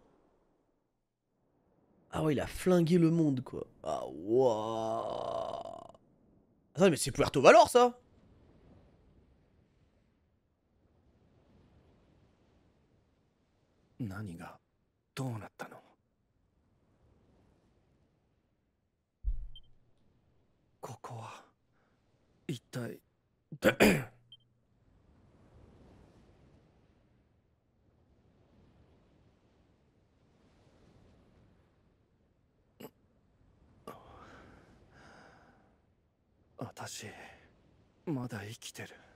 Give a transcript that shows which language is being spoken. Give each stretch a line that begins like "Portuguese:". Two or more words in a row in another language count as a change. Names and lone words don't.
French: Ah ouais, il a flingué le monde, quoi. Ah, waouh. Attends, mais c'est Puerto Valor, ça.
Japanese: 何がどうなったの? ここは一体私まだ生きてる。